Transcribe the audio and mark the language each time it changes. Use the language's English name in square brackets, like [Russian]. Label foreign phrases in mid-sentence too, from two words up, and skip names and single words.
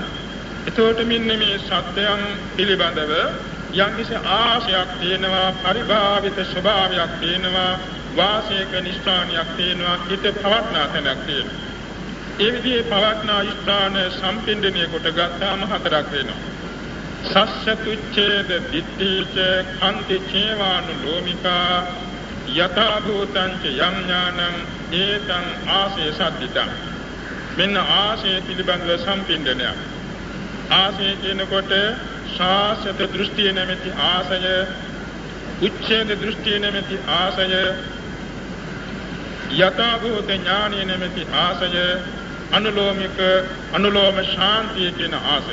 [Sinhala] එතකොට මෙන්න මේ සත්‍යයන් පිළිබඳව යම්කිසි ආශයක් තියෙනවා, පරිභාවිත ස්වභාවයක් තියෙනවා, වාසයක නිස්ථානයක් තියෙනවා, හිත පවත්නා තැනක් තියෙනවා. ඒ විදිහේ පවත්නා ස්ථාන සම්පින්දනය කොට ගත්තාම හතරක් වෙනවා. [Pali] සස්සතුච්ඡේද දිට්ඨිච කන්ති චේවානු ලෝමිකා යථා භූතං ච යම් ඥානං ඒතං ආසේ සද්දිතං. [Sinhala] මෙන්න ආසේ පිළිබඳව සම්පින්දනය. ආසේ කියනකොට ශාසත දෘෂ්ටිය නැමැති ආසය, උච්ඡේද දෘෂ්ටිය නැමැති ආසය, යථා භූත ඥානය නැමැති ආසය, අනුලෝම ශාන්තිය කියන ආසය.